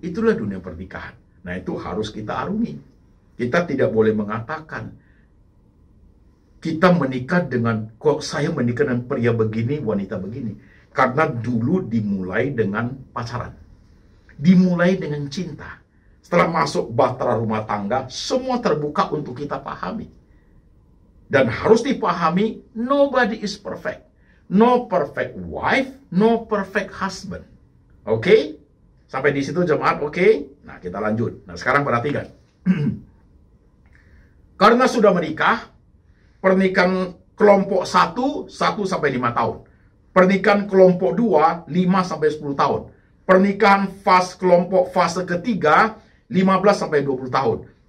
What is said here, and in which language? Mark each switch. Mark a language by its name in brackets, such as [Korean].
[Indonesian] Itulah dunia pernikahan. Nah, itu harus kita arungi. Kita tidak boleh mengatakan kita menikah dengan, kok saya menikah dengan pria begini, wanita begini. Karena dulu dimulai dengan pacaran. Dimulai dengan cinta. Setelah masuk bahtera rumah tangga, semua terbuka untuk kita pahami. Dan harus dipahami, [English] nobody is perfect. No perfect wife, no perfect husband. [Indonesian] Oke? Sampai di situ jemaat, oke? Nah, kita lanjut. Nah, sekarang perhatikan. Karena sudah menikah, pernikahan kelompok 1 sampai 5 tahun. Pernikahan kelompok 2, 5 sampai 10 tahun. Pernikahan kelompok fase ketiga, 15 sampai 20 tahun.